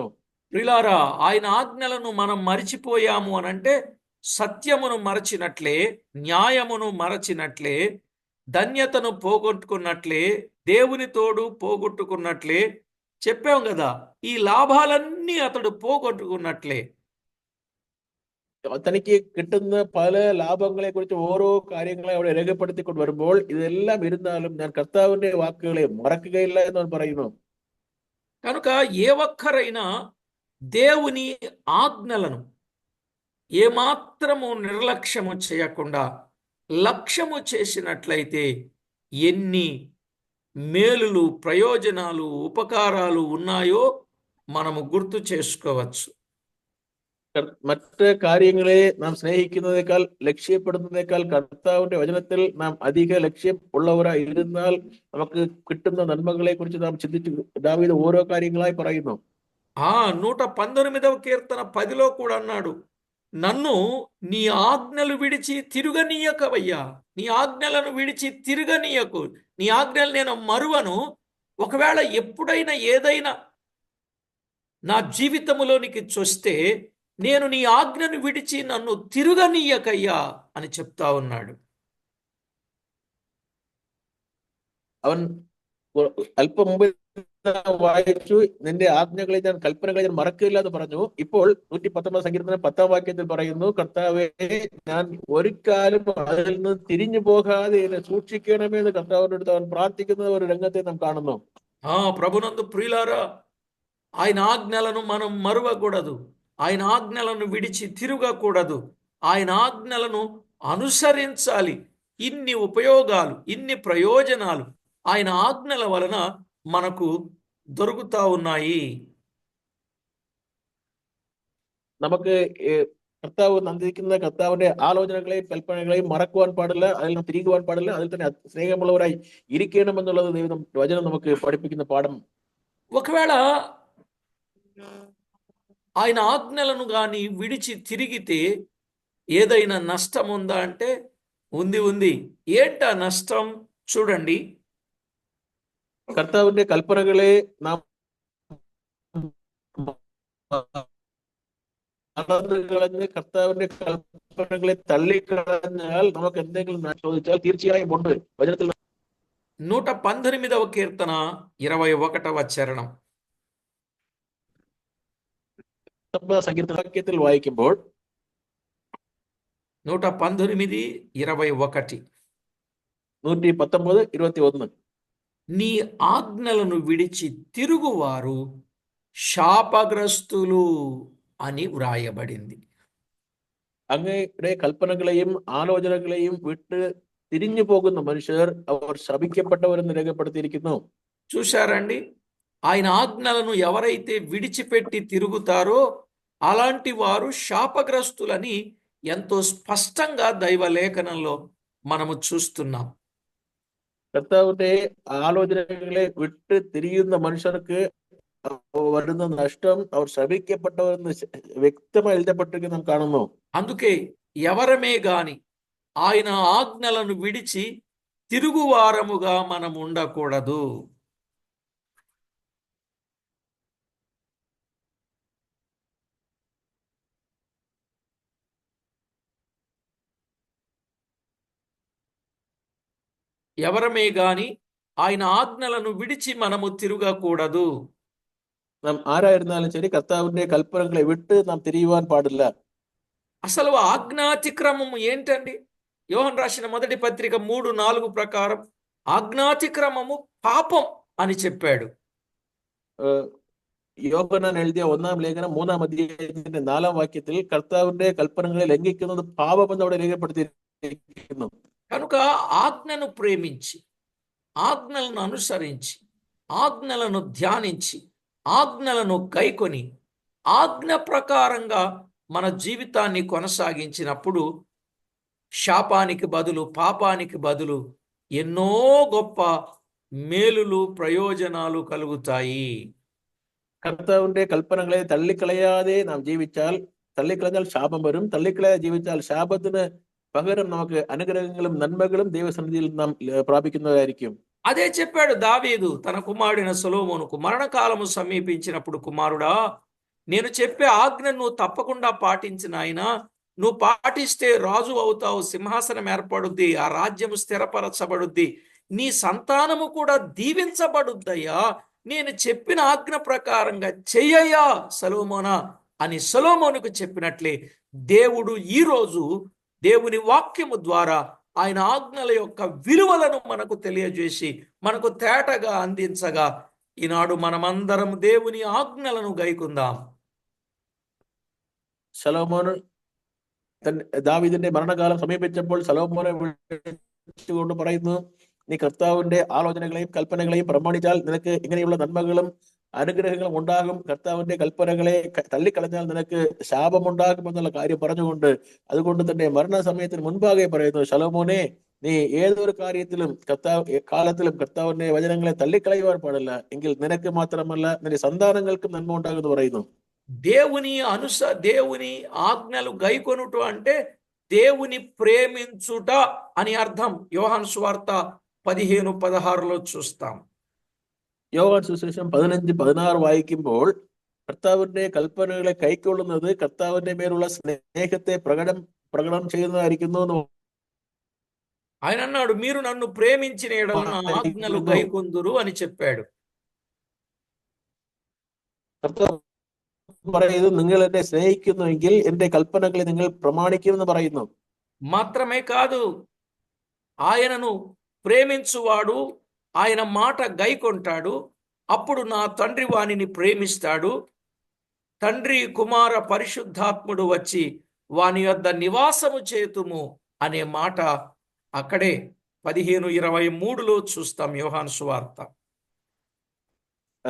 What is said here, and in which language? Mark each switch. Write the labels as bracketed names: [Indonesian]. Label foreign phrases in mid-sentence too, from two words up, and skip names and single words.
[Telugu] ప్రియులారా, ఆయన ఆజ్ఞలను మనం మరిచిపోయాము అనంటే సత్యమును మరచినట్లే, న్యాయమును మరచినట్లే, ధన్యతను పోగొట్టుకున్నట్లే, దేవుని తోడు పోగొట్టుకున్నట్లే. చెప్పాం కదా, ఈ లాభాలన్నీ అతడు పోగొట్టుకున్నట్లే. [Malayalam] തനിക്ക് കിട്ടുന്ന പല ലാഭങ്ങളെ കുറിച്ച് ഓരോ കാര്യങ്ങളെ അവിടെ രേഖപ്പെടുത്തിക്കൊണ്ട് വരുമ്പോൾ, ഇതെല്ലാം ഇരുന്നാലും ഞാൻ കർത്താവിന്റെ വാക്കുകളെ മറക്കുകയില്ല എന്ന് അവൻ പറയുന്നു. [Telugu] కనుక ఏ ఒక్కరైనా దేవుని ఆజ్ఞలను ఏమాత్రము నిర్లక్ష్యము చేయకుండా లక్ష్యము చేసినట్లయితే ఎన్ని మేలులు, ప్రయోజనాలు, ఉపకారాలు ఉన్నాయో మనము గుర్తు చేసుకోవచ్చు. [Malayalam] മറ്റ് കാര്യങ്ങളെ നാം സ്നേഹിക്കുന്നതിനേക്കാൾ, ലക്ഷ്യപ്പെടുന്നതിനേക്കാൾ കർത്താവിന്റെ വചനത്തിൽ നാം അധിക ലക്ഷ്യം ഉള്ളവരായി ഇരുന്നാൽ നമുക്ക് കിട്ടുന്ന നന്മകളെ കുറിച്ച് നാം ചിന്തിച്ചു ദാവീദ് ഓരോ കാര്യങ്ങളായി പറയുന്നു. [Telugu] 119వ కీర్తన 10లో కూడా అన్నాడు, నన్ను నీ ఆజ్ఞలు విడిచి తిరుగనీయకవయ్యా, నీ ఆజ్ఞలను విడిచి తిరగనీయకు, నీ ఆజ్ఞలు నేను మరువను. ఒకవేళ ఎప్పుడైనా ఏదైనా నా జీవితంలోనికి చొస్తే నేను నీ ఆజ్ఞను విడిచి నన్ను తిరుగనీయకయ్యా అని చెప్తా ఉన్నాడు. [Malayalam] അവൻ അല്പം മുമ്പ് വായിച്ചു, നിന്റെ ആജ്ഞകളെ ഞാൻ, കൽപ്പനകളെ ഞാൻ മറക്കില്ല എന്ന് പറഞ്ഞു. ഇപ്പോൾ 119 സങ്കീർത്തനം 10 വാക്യത്തിൽ പറയുന്നു, കർത്താവെ ഞാൻ ഒരു കാലം അതിൽ നിന്ന് തിരിഞ്ഞു പോകാതെ എന്നെ സൂക്ഷിക്കണമെന്ന് കർത്താവിന്റെ അടുത്ത് അവൻ പ്രാർത്ഥിക്കുന്ന ഒരു രംഗത്തെ നാം കാണുന്നു. [Telugu] ప్రభునందు ప్రియులారా, ఆయన ఆజ్ఞలను మనం మరువకూడదు, ఆయన ఆజ్ఞలను విడిచి తిరగకూడదు, ఆయన ఆజ్ఞలను అనుసరించాలి. ఇన్ని ఉపయోగాలు, ఇన్ని ప్రయోజనాలు ఆయన ఆజ్ఞల వలన మనకు దొరుకుతా ఉన్నాయి. [Malayalam] നമുക്ക് കർത്താവ് തന്നിരിക്കുന്ന കർത്താവിന്റെ ആലോചനകളെയും കൽപ്പനകളെയും മറക്കുവാൻ പാടില്ല, അതിൽ നിന്ന് തിരികുവാൻ പാടില്ല, അതിൽ തന്നെ സ്നേഹമുള്ളവരായി ഇരിക്കണമെന്നുള്ളത് ദൈവം വചനം നമുക്ക് പഠിപ്പിക്കുന്ന പാഠം. [Telugu] ఒకవేళ ఆయన ఆజ్ఞలను గాని విడిచి తిరిగితే ఏదైనా నష్టం ఉందా అంటే ఉంది. ఏంటా నష్టం? చూడండి. [Malayalam] കർത്താവിന്റെ കൽപ്പനകളെ നാം മറന്നുകളഞ്ഞ് കർത്താവിന്റെ കൽപ്പനകളെ തള്ളിക്കളഞ്ഞാൽ നമുക്ക് എന്തെങ്കിലും ചോദിച്ചാൽ തീർച്ചയായും ഉണ്ട്. വചനത്തിൽ [Telugu] 118వ కీర్తన 21వ చరణం. [Malayalam] സങ്കീർത്തനവാക്യത്തിൽ വായിക്കുമ്പോൾ 119, 21. 119, 21. [Telugu] నీ ఆజ్ఞలను విడిచి తిరుగువారు శాపగ్రస్తులు అని వ్రాయబడింది. [Malayalam] അങ്ങയുടെ കൽപ്പനകളെയും ആലോചനകളെയും വിട്ട് തിരിഞ്ഞു പോകുന്ന മനുഷ്യർ അവർ ശപിക്കപ്പെട്ടവരെന്ന് രേഖപ്പെടുത്തിയിരിക്കുന്നു. [Telugu] చూశారండి, ఆయన ఆజ్ఞలను ఎవరైతే విడిచిపెట్టి తిరుగుతారో అలాంటి వారు శాపగ్రస్తులని ఎంతో స్పష్టంగా దైవ లేఖనంలో మనము చూస్తున్నాం. [Malayalam] കർത്താവിന്റെ ആലോചനകളെ വിട്ട് തിരിയുന്ന മനുഷ്യർക്ക് വരുന്ന നഷ്ടം അവർ ശപിക്കപ്പെട്ടവരെന്ന് വ്യക്തമായി എഴുതപ്പെട്ടിരിക്കുന്നത് നാം കാണുന്നു. [Telugu] అందుకే ఎవరమే గాని ఆయన ఆజ్ఞలను విడిచి తిరుగువారముగా మనం ఉండకూడదు. ఎవరమే గాని ఆయన ఆజ్ఞలను విడిచి మనము తిరగకూడదు. [Malayalam] നാം ആരായിരുന്നാലും ശരി കർത്താവിന്റെ കൽപ്പനകളെ വിട്ട് നാം തിരിയുവാൻ പാടില്ല. [Telugu] అసలు ఆజ్ఞాతిక్రమం ఏంటండి? యోహన్ రాసిన మొదటి పత్రిక 3:4 ప్రకారం ఆజ్ఞాతిక్రమము పాపం అని చెప్పాడు. [Malayalam] യോഹന്നാൻ എഴുതിയ 1-ാം ലേഖനം 3-ാം അധ്യായത്തിന്റെ 4-ാം വാക്യത്തിൽ കർത്താവിന്റെ കൽപ്പനകളെ ലംഘിക്കുന്നത് പാപമെന്ന് അവിടെ രേഖപ്പെടുത്തിയിരിക്കുന്നു. [Telugu] కనుక ఆజ్ఞను ప్రేమించి, ఆజ్ఞలను అనుసరించి, ఆజ్ఞలను ధ్యానించి, ఆజ్ఞలను గైకొని, ఆజ్ఞ ప్రకారంగా మన జీవితాన్ని కొనసాగించినప్పుడు శాపానికి బదులు, పాపానికి బదులు ఎన్నో గొప్ప మేలులు, ప్రయోజనాలు కలుగుతాయి. [Malayalam] കർത്താവിന്റെ കൽപ്പനകളെ തള്ളിക്കളയാതെ നാം ജീവിച്ചാൽ, തള്ളിക്കളഞ്ഞാൽ ശാപം വരും. തള്ളിക്കളയാതെ ജീവിച്ചാൽ ശാപത്തിന് പകരം നമുക്ക് അനുഗ്രഹങ്ങളും നന്മകളും ദൈവസന്നിധിയിൽ നാം പ്രാപിക്കുന്നതായിരിക്കും. [Telugu] అదే చెప్పాడు దావీదు తన కుమారుడైన సొలొమోనుకు. మరణకాలము సమీపించినప్పుడు, కుమారుడా, నేను చెప్పే ఆజ్ఞను నువ్వు తప్పకుండా పాటించిన ఆయన, నువ్వు పాటిస్తే రాజు అవుతావు, సింహాసనం ఏర్పడుద్ది, ఆ రాజ్యము స్థిరపరచబడుద్ది, నీ సంతానము కూడా దీవించబడుద్దయ్యా, నేను చెప్పిన ఆజ్ఞ ప్రకారంగా చెయ్యయ్యా సొలొమోనా అని సొలొమోనుకు చెప్పినట్లే దేవుడు ఈరోజు దేవుని వాక్యము ద్వారా ఆయన ఆజ్ఞల యొక్క విలువలను మనకు తెలియజేసి మనకు తేటగా అందించగా ఈనాడు మనమందరం దేవుని ఆజ్ఞలను గైకుందాం. [Malayalam] ശലോമോൻ ദാവീദിന്റെ മരണകാലം സമീപിച്ചപ്പോൾ ശലോമോനെ വിളിച്ചുകൊണ്ട് പറയുന്നു, നീ കർത്താവിന്റെ ആലോചനകളെയും കൽപ്പനകളെയും പ്രമാണിച്ചാൽ നിനക്ക് ഇങ്ങനെയുള്ള നന്മകളും അനുഗ്രഹങ്ങളും ഉണ്ടാകും. കർത്താവിന്റെ കൽപ്പനകളെ തള്ളിക്കളഞ്ഞാൽ നിനക്ക് ശാപമുണ്ടാകും എന്നുള്ള കാര്യം പറഞ്ഞുകൊണ്ട്, അതുകൊണ്ട് തന്നെ മരണസമയത്തിന് മുൻപാകെ പറയുന്നു, ശലോമോനെ, നീ ഏതൊരു കാര്യത്തിലും കാലത്തിലും കർത്താവിന്റെ വചനങ്ങളെ തള്ളിക്കളയുവാൻ പാടില്ല, എങ്കിൽ നിനക്ക് മാത്രമല്ല നിന്റെ സന്താനങ്ങൾക്കും നന്മ ഉണ്ടാകുമെന്ന് പറയുന്നു. [Telugu] దేవుని ఆజ్ఞలు గైకొనుట అంటే దేవుని ప్రేమించుట అని అర్థం. యోహాను సువార్త 15:16 చూస్తాం. [Malayalam] യോഹന്നാൻ സുവിശേഷം 15:16 വായിക്കുമ്പോൾ കർത്താവിന്റെ കൽപ്പനകളെ കൈക്കൊള്ളുന്നത് കർത്താവിന്റെ മേലുള്ള സ്നേഹത്തെ പ്രകടനം ചെയ്യുന്നതായിരിക്കുന്നു. [Telugu] ఆయన అన్నాడు, మీరు నన్ను ప్రేమించిన యెడల నా ఆజ్ఞలు గైకొందురు అని చెప్పాడు. [Malayalam] കർത്താവ് പറയുന്നത്, നിങ്ങൾ എന്നെ സ്നേഹിക്കുന്നുവെങ്കിൽ എന്റെ കൽപ്പനകളെ നിങ്ങൾ പ്രമാണിക്കുമെന്ന് പറയുന്നു. [Telugu] మాత్రమే కాదు, ఆయనను ప్రేమించువాడు ఆయన మాట గైకొంటాడు, అప్పుడు నా తండ్రి వానిని ప్రేమిస్తాడు, తండ్రి కుమార పరిశుద్ధాత్ముడు వచ్చి వాని యొద్ద నివాసము చేతుము అనే మాట అక్కడే 15:23 చూస్తాం యోహాను సువార్త.